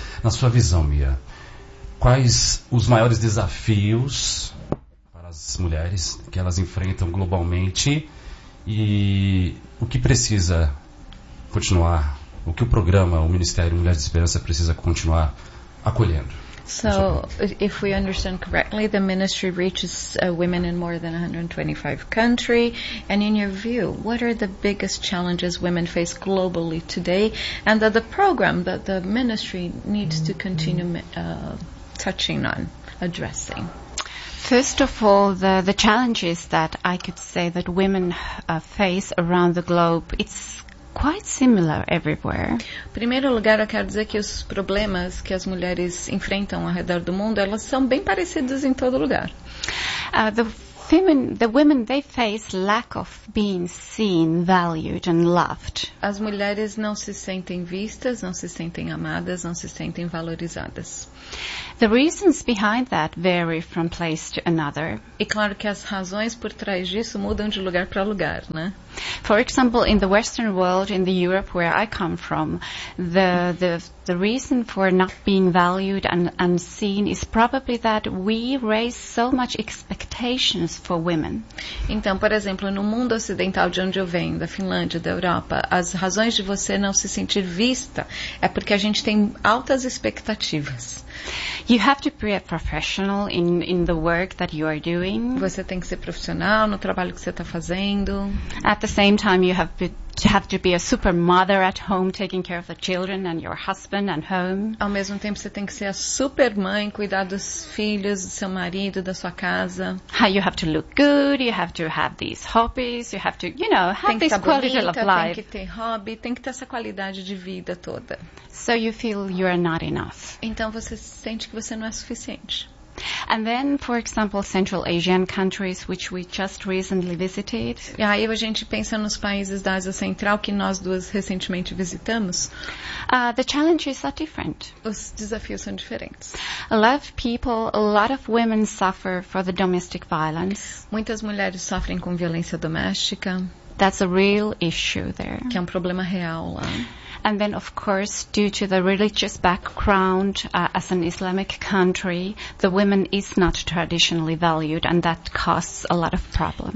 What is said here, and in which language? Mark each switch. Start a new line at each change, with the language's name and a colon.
Portuguese: Na sua visão, Mia, quais os maiores desafios para as mulheres que elas enfrentam globalmente e o que precisa continuar, o que o programa, o Ministério Mulheres de Esperança precisa continuar acolhendo?
English: So, if we understand correctly, the ministry reaches women in more than 125 countries. And in your view, what are the biggest challenges women face globally today, and that the program, that the ministry needs to continue touching on, addressing? First of all, the challenges that I could say that women face around the globe, it's quite similar everywhere.
Portuguese: Primeiro lugar, eu quero dizer que os problemas que as mulheres enfrentam ao redor do mundo, elas são bem parecidos em todo lugar.
English: The women, they face lack of being seen, valued and loved.
Portuguese: As mulheres não se sentem vistas, não se sentem amadas, não se sentem valorizadas.
English: The reasons behind that vary from place to another.
Portuguese: E claro que as razões por trás disso mudam de lugar para lugar, né?
English: For example, in the Western world, in the Europe where I come from, the reason for not being valued and seen is probably that we raise so much expectations for women.
Portuguese: Então, por exemplo, no mundo ocidental de onde eu venho, da Finlândia, da Europa, as razões de você não se sentir vista é porque a gente tem altas expectativas.
English: You have to be a professional in the work that you are doing.
Portuguese: Você tem que ser profissional no trabalho que você está fazendo.
English: At the same time, you have to have to be a super mother at home, taking care of the children and your husband and home.
Portuguese: Ao mesmo tempo, você tem que ser a super mãe, cuidar dos filhos, do seu marido, da sua casa.
English: You have to look good. You have to have these hobbies. You have to, you know, have this quality
Portuguese: bonita,
English: of life.
Portuguese: Tem que ter hobby. Tem que ter essa qualidade de vida toda.
English: So you feel you are not enough.
Portuguese: Então você sente que você não é suficiente.
English: And then, for example, Central Asian countries, which we just recently visited.
Portuguese: E aí a gente pensa nos países da Ásia Central que nós duas recentemente visitamos.
English: The challenges are different.
Portuguese: Os desafios são diferentes.
English: A lot of people, a lot of women suffer for the domestic violence.
Portuguese: Muitas mulheres sofrem com violência doméstica.
English: That's a real issue there.
Portuguese: Que é um problema real lá.
English: And then, of course, due to the religious background, as an Islamic country, the woman is not traditionally valued, and that causes a lot of problems.